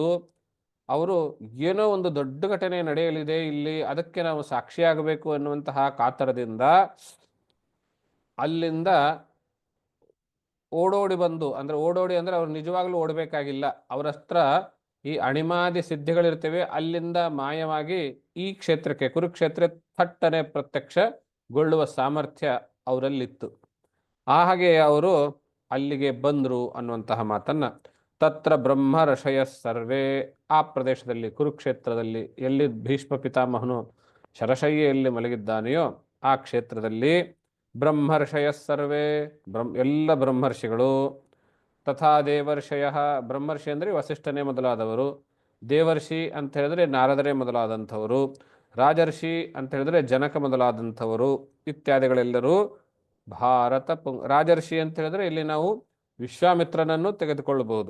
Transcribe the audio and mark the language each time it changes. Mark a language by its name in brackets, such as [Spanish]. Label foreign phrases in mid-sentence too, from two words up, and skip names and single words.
[Kannada] ಅವರು ಏನೋ ಒಂದು ದೊಡ್ಡ ಘಟನೆ ನಡೆಯಲಿದೆ ಇಲ್ಲಿ, ಅದಕ್ಕೆ ನಾವು ಸಾಕ್ಷಿಯಾಗಬೇಕು ಅನ್ನುವಂತಹ ಕಾತರದಿಂದ ಅಲ್ಲಿಂದ ಓಡೋಡಿ ಬಂದು, ಓಡೋಡಿ ಅಂದ್ರೆ ಅವ್ರು ನಿಜವಾಗ್ಲೂ ಓಡಬೇಕಾಗಿಲ್ಲ, ಅವರ ಹತ್ರ ಈ ಅಣಿಮಾದಿ ಸಿದ್ಧಿಗಳಿರ್ತವೆ, ಅಲ್ಲಿಂದ ಮಾಯವಾಗಿ ಈ ಕ್ಷೇತ್ರಕ್ಕೆ, ಕುರುಕ್ಷೇತ್ರ ಥಟ್ಟನೆ ಪ್ರತ್ಯಕ್ಷಗೊಳ್ಳುವ ಸಾಮರ್ಥ್ಯ ಅವರಲ್ಲಿತ್ತು. ಹಾಗೆ ಅವರು ಅಲ್ಲಿಗೆ ಬಂದರು ಅನ್ನುವಂತಹ ಮಾತನ್ನ, [Sanskrit] ತತ್ರ ಬ್ರಹ್ಮ ಋಷಯ ಸರ್ವೇ, [Kannada] ಆ ಪ್ರದೇಶದಲ್ಲಿ ಕುರುಕ್ಷೇತ್ರದಲ್ಲಿ ಎಲ್ಲಿ ಭೀಷ್ಮ ಪಿತಾಮಹನು ಶರಶಯ್ಯಲ್ಲಿ ಮಲಗಿದ್ದಾನೆಯೋ ಆ ಕ್ಷೇತ್ರದಲ್ಲಿ [Sanskrit] ಬ್ರಹ್ಮರ್ಷಯ ಸರ್ವೇ, [Kannada] ಎಲ್ಲ ಬ್ರಹ್ಮರ್ಷಿಗಳು, [Sanskrit] ತಥಾ ದೇವರ್ಷಯ, [Kannada] ಬ್ರಹ್ಮರ್ಷಿ ಅಂದರೆ ವಸಿಷ್ಠನೇ ಮೊದಲಾದವರು, ದೇವರ್ಷಿ ಅಂತ ಹೇಳಿದ್ರೆ ನಾರದರೇ ಮೊದಲಾದಂಥವರು, ರಾಜರ್ಷಿ ಅಂತ ಹೇಳಿದ್ರೆ ಜನಕ ಮೊದಲಾದಂಥವರು ಇತ್ಯಾದಿಗಳೆಲ್ಲರೂ ರಾಜರ್ಷಿ ಅಂತ ಹೇಳಿದ್ರೆ ಇಲ್ಲಿ ನಾವು ವಿಶ್ವಾಮಿತ್ರನನ್ನು ತೆಗೆದುಕೊಳ್ಳಬಹುದು.